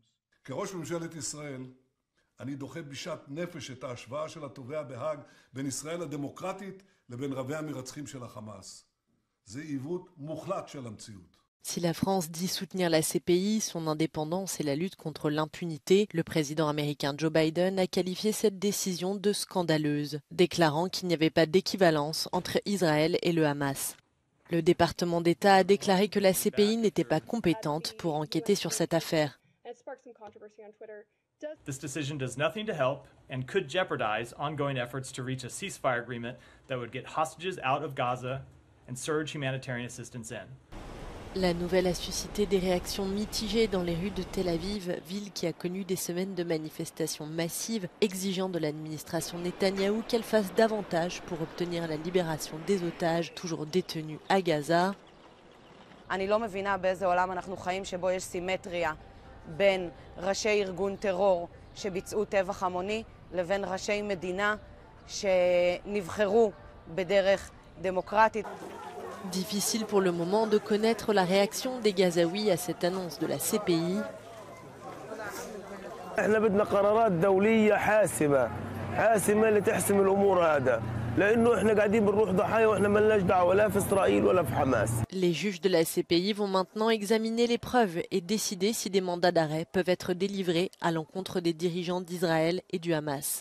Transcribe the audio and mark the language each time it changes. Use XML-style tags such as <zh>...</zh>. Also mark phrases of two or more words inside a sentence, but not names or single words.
<fr>Si la France dit soutenir la CPI, son indépendance et la lutte contre l'impunité, le président américain Joe Biden a qualifié cette décision de scandaleuse, déclarant qu'il n'y avait pas d'équivalence entre Israël et le Hamas. Le département d'État a déclaré que la CPI n'était pas compétente pour enquêter sur cette affaire.</fr> <en>This decision does nothing to help and could jeopardize ongoing efforts to reach a ceasefire agreement that would get hostages out of Gaza and surge humanitarian assistance in.</en> <fr>La nouvelle a suscité des réactions mitigées dans les rues de Tel Aviv, ville qui a connu des semaines de manifestations massives exigeant de l'administration Netanyahou qu'elle fasse davantage pour obtenir la libération des otages toujours détenus à Gaza.</fr> <he>אני לא מבינה באיזה עולם אנחנו חיים שבו יש סימטריה בין ראשי ארגון טרור שביצעו טבח המוני לבין ראשי מדינה שנבחרו בדרך דמוקרטית.</he> <fr>Difficile pour le moment de connaître la réaction des Gazaouis à cette annonce de la CPI. Les juges de la CPI vont maintenant examiner les preuves et décider si des mandats d'arrêt peuvent être délivrés à l'encontre des dirigeants d'Israël et du Hamas.</fr>